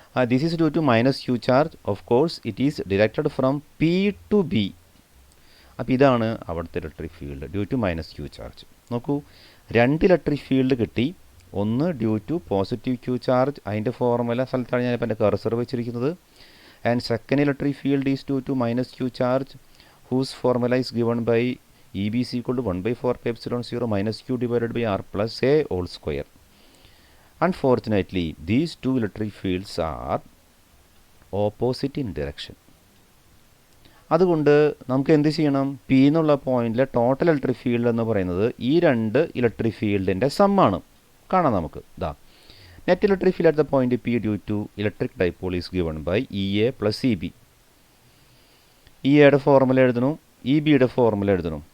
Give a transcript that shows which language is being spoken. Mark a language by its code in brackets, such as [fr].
[en] This is due to minus Q charge. Of course it is directed from P to B. [ml] അപ്പോൾ ഇതാണ് അവിടുത്തെ [en] Electric field due to minus Q charge. [ml] നോക്കൂ, രണ്ട് electric field കിട്ടി. ഒന്ന് [en] due to positive Q charge, [ml] അതിൻ്റെ formula സ്ഥലത്താണ് ഞാനിപ്പോൾ എൻ്റെ കർസർ വെച്ചിരിക്കുന്നത്. [en] And second electric field is due to minus Q charge whose formula is given by EB is equal to 1/4πε0 minus Q divided by R plus A whole square. Unfortunately, these two electric fields are opposite in direction. [ml] അതുകൊണ്ട് നമുക്ക് എന്ത് ചെയ്യണം? P എന്നുള്ള പോയിന്റിലെ total electric field എന്ന് പറയുന്നത് ഈ രണ്ട് ഇലക്ട്രിക് ഫീൽഡിൻ്റെ സമ്മാണ്. കാണാം നമുക്ക്. [en] ഇതാ net electric field at the point P due to electric dipole is given by E A plus E B. [ml] E എയുടെ ഫോർമുല എഴുതണു, ഇ ബിയുടെ ഫോർമുല എഴുതണു.